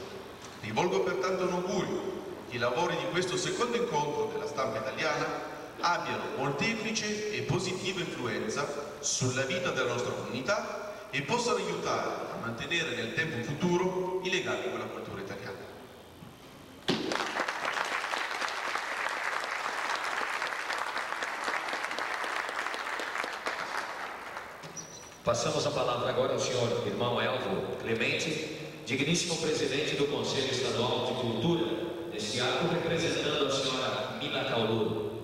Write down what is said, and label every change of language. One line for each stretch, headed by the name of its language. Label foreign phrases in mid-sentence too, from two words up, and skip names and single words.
Italian: Rivolgo pertanto un augurio che i lavori di questo secondo incontro della stampa italiana abbiano molteplice e positiva influenza sulla vita della nostra comunità e possano aiutare a mantenere nel tempo futuro i legami con la cultura italiana.
Portuguese: Passamos a palavra agora ao senhor irmão Elvo Clemente, digníssimo presidente do Conselho Estadual de Cultura, neste ato representando a senhora Mila Cauluro.